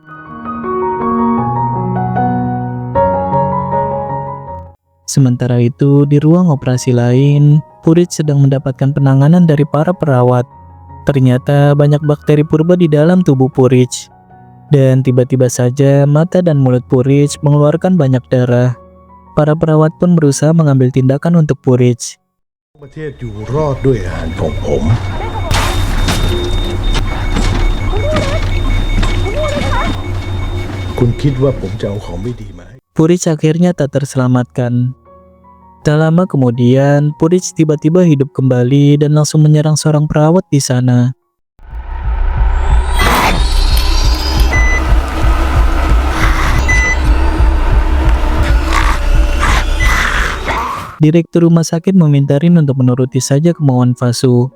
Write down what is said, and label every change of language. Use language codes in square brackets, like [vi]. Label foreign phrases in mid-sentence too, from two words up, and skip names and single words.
[id] Sementara itu, di ruang operasi lain, Purich sedang mendapatkan penanganan dari para perawat. Ternyata banyak bakteri purba di dalam tubuh Purich. Dan tiba-tiba saja mata dan mulut Purich mengeluarkan banyak darah. Para perawat pun berusaha mengambil tindakan untuk Purich. [th] ประเทศอยู่รอดด้วยอาหารของผม คุณคิดว่าผมจะเอาของไม่ดีมาให้ [id] Purich akhirnya tak terselamatkan. Tak lama kemudian, Purich tiba-tiba hidup kembali dan langsung menyerang seorang perawat di sana. Direktur rumah sakit meminta Rin untuk menuruti saja kemauan Vasu.